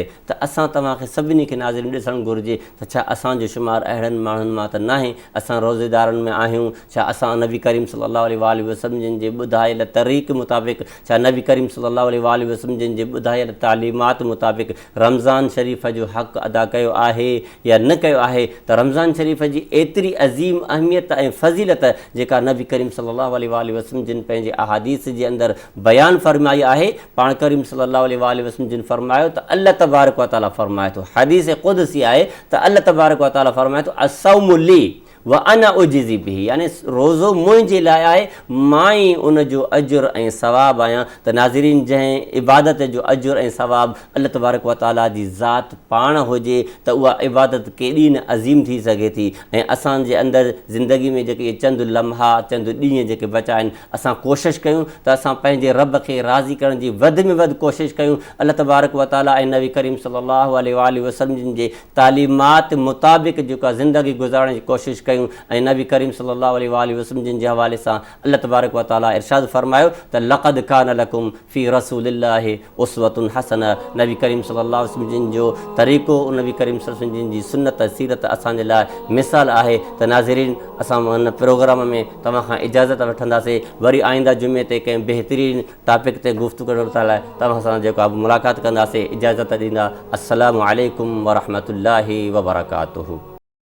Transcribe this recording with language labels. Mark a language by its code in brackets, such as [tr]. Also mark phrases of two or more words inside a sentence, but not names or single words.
[sd] त असां तव्हांखे सभिनी खे नाज़रीन ॾिसणु घुरिजे त छा असांजो शुमार अहिड़नि माण्हुनि मां त न आहे, असां रोज़ेदारनि में आहियूं, छा असां नबी करीम [ar] صلى الله عليه وسلم [sd] जिन जे ॿुधायल तरीक़ मुताबिक़, छा नबी करीम [ar] صلى الله عليه وسلم [sd] जिन जे ॿुधायल तालीमात मुताबिक़ रमज़ान शरीफ़ जो हक़ अदा कयो आहे या न कयो आहे। त रमज़ान शरीफ़ जी एतिरी अज़ीम अहमियत ऐं फ़ज़ीलत जेका नबी करीम [ar] صلى الله عليه وسلم [sd] जिन पंहिंजे अहादीस जे अंदरि बयानु फ़रमाई आहे। पाण करीम [ar] صلى الله عليه وسلم [sd] जिन फ़रमायो त [ar] الله تبارك وتعالى [sd] फ़रमाए थो, हदीस क़ुदसी आहे त [ar] الله تبارك وتعالى [sd] फ़रमाए थो [ar] الصوم لي وأنا أجزي به, [sd] यानी रोज़ो मुंहिंजे लाइ आहे, मां ई उन जो अजुर ऐं सवाबु आहियां। त नाज़रीन, जंहिं इबादत जो अजुर ऐं सवाबु [ar] الله تبارك وتعالى [sd] जी ज़ात पाण हुजे त उहा इबादत केॾी न अज़ीम थी सघे थी। ऐं असांजे अंदरि ज़िंदगी में जेके चंद लम्हा चंद ॾींहं जेके बचा आहिनि, असां कोशिशि कयूं त असां पंहिंजे रब खे राज़ी करण जी वधि में वधि कोशिशि कयूं। [ar] الله تبارك وتعالى [sd] ऐं नबी करीम [ar] صلى الله عليه وسلم [sd] जिन जे तालीमात मुताबिक़ जेका ज़िंदगी गुज़ारण जी कोशिशि कयूं। ऐं नबी करीम [ar] صلى الله عليه وسلم [sd] जिन जे हवाले सां [ar] الله تبارك وتعالى [sd] इरशाद फ़रमायो त [ar] لقد كان لكم في رسول الله أسوة حسنة. [sd] नबी करीम [ar] صلى الله عليه وسلم [sd] जिन जो तरीक़ो, नबी करीम [ar] صلى الله عليه وسلم [sd] जिन जी सुन्नत सीरत असांजे लाइ मिसाल आहे। त नाज़रीन, असां हिन प्रोग्राम में तव्हां खां इजाज़त वठंदासीं। वरी आईंदा जुमे ते कंहिं बहितरीन टॉपिक ते गुफ़्तगू करण लाइ तव्हां सां जेको मुलाक़ात कंदासीं। इजाज़त ॾींदा। [ar] السلام عليكم ورحمة الله وبركاته.